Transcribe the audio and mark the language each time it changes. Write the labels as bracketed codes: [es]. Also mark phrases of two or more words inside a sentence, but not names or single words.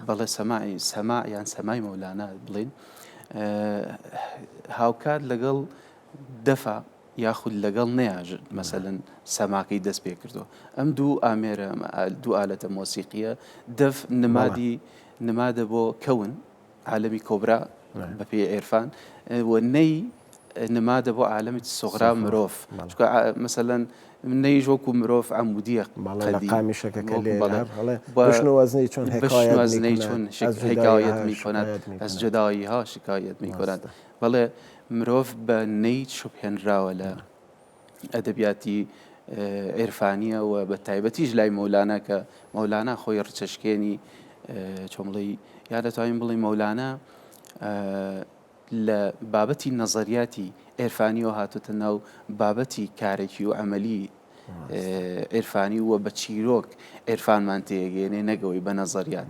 [ckb] بەڵێ سەما یان سەمای مەولانە بڵین هاوکات لەگەڵ دەفا یاخود لەگەڵ نەیاژ مەسەلەن سەماکەی دەست پێ کردو ئەم دوو ئامێرە دوو ئالەتە مۆسیقیە دەف نمادە بۆ کەون عالەمی کۆبرا بەپێ عێرفان و نەی نمادە بۆ عالەمی سۆغرا مرۆڤ مەسەلەن نەیژ وەکو مرۆڤ عەمودیە قامیشەکە لێ چۆن [fa] حکایەت میکند از جدایی‌ها شکایت میکند [ckb] بەڵێ مرۆڤ بە نەی شوبهێنراوە لە ئەدەبیاتی عێرفانیە و بە تایبەتیش لای مەولانە کە مەولانە خۆی ڕچەشکێنی چۆمڵی یا دەتوانین بڵێ مەولانە لە بابەتی نەزەریاتی عێرفانیەوە هاتوتە ناو بابەتی کارێکی و عەمەلی عێرفانی وە بە چیرۆک عێرفانمان تێگەێنێ نەگەوەی بە نەزەریات.